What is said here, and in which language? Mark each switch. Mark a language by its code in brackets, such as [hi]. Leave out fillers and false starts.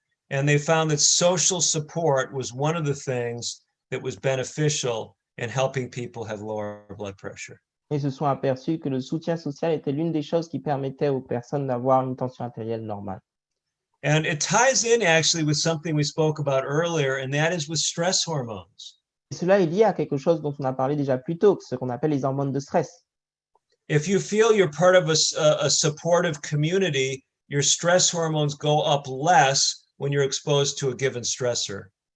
[en] And they found that social support was one of the things that was beneficial in helping people have lower blood pressure. [fr] Et se sont aperçus que le soutien social était l'une des choses qui permettait aux personnes d'avoir une tension artérielle normale. [en] And it ties in actually with something we spoke about earlier, and that is with stress hormones. [fr] Et cela est lié à quelque chose dont on a parlé déjà plus tôt, ce qu'on appelle les hormones de stress. [en] If you feel you're part of a supportive community, your stress hormones go up less when you're exposed to a given stressor.